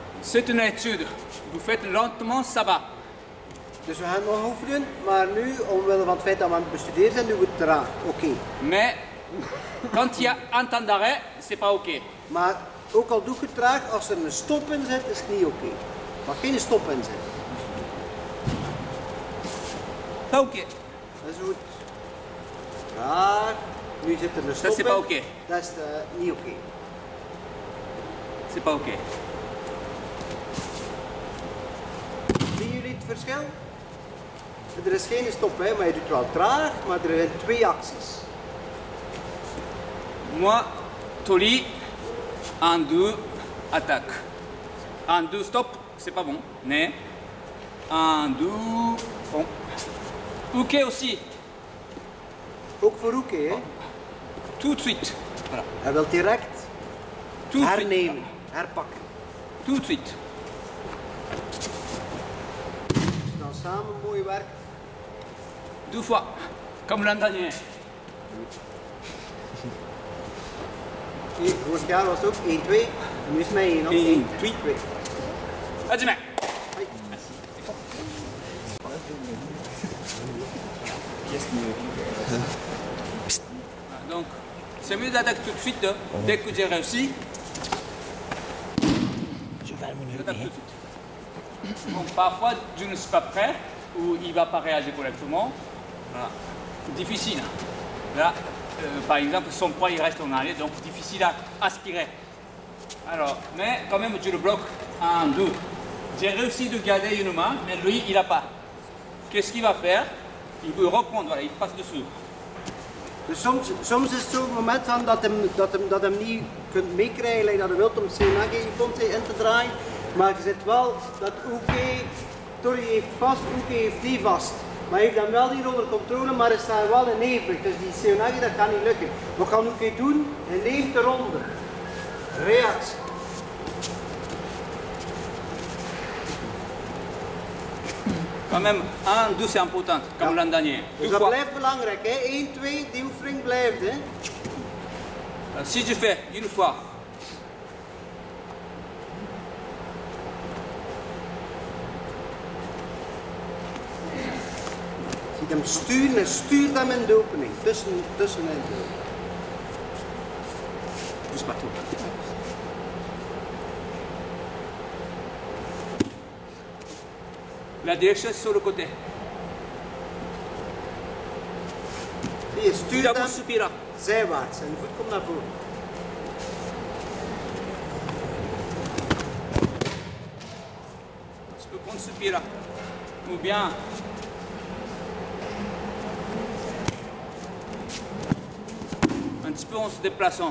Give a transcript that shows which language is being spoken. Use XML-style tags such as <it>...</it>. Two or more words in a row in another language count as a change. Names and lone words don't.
<fr>C'est une étude. Vous faites lentement, ça va.</fr> <nl>Dus we gaan nog oefenen, maar nu, omwille van het feit dat we aan het bestuderen zijn, doen we het traag. Oké.</nl> <fr>Mais quand il y a un temps d'arrêt, c'est pas OK.</fr> <nl>Maar ook al doe ik het traag, als er een stop in zit, is het niet oké. Er mag geen stop in zitten.</nl> <fr>Pas OK.</fr> <nl>Dat is goed. Traag. Nu zit er een stop Dat is in.</nl> <fr>pas oké.</fr> <nl>Dat is niet oké.</nl> <fr>C'est pas OK.</fr> <nl>Zien jullie het verschil? Er is geen stop, hè, maar je doet wel traag, maar er zijn twee acties.</nl> <fr>Moi, Toli, 1, 2, attaque. 1, 2, stop, c'est pas bon. Mais 1, 2, bon. OK aussi.</fr> <nl>Ook voor Oeke, hè?</nl> <fr>Tout de suite. Voilà.</fr> <nl>Hij wil direct</nl> <fr>Tout de suite.</fr> <nl>hernemen, herpakken.</nl> <fr>Tout de suite.</fr> <nl>Als je dan samen mooi werkt.</nl> <fr>2 fois. Comme l'an dernier.</fr> <nl>Vorig jaar was het ook 1, 2. En nu is het met 1. 1, 2, 2. Hajime.</nl> <fr>Donc, c'est mieux d'attaquer tout de suite. Dès que j'ai réussi, j'attaque tout de suite. Donc, parfois, je ne suis pas prêt ou il ne va pas réagir correctement. Voilà. Difficile. Là, par exemple, son poids il reste en arrière, donc difficile à aspirer. Alors, mais quand même, je le bloque. 1, 2. J'ai réussi de garder une main, mais lui, il n'a pas. Qu'est-ce qu'il va faire? Il veut reprendre, voilà, il passe dessous.</fr> <nl>Dus soms is het zo'n moment van dat hem niet kunt meekrijgen, like dat hij wilt om Seoinage in te draaien. Maar je ziet wel dat Oeke, Tori heeft vast, Oeke heeft die vast. Maar hij heeft dan wel hier onder controle, maar er staat wel een evenwicht. Dus die Seoinage, dat kan niet lukken. Wat kan Oeke doen? Hij neemt eronder. Reactie.</nl> <fr>Quand même, 1, 2, c'est important, comme l'an dernier.</fr> <nl>Dus dat blijft belangrijk, hè? 1, 2, die oefening blijft, hè?</nl> <fr>Si je fais une fois,</fr> <nl>Ziet hem sturen en stuurt hem in de opening. Tussenin de opening.</nl> <fr>pousse pas trop. La direction est sur le côté.</fr> <nl>Je stuurt</nl> <fr>D'abord</fr> <nl>hem</nl> <fr>soupira.</fr> <nl>zijwaarts en de voet komt naar voren.</nl> <fr>Tu peux prendre soupira. Ou bien un petit peu en se déplaçant.</fr>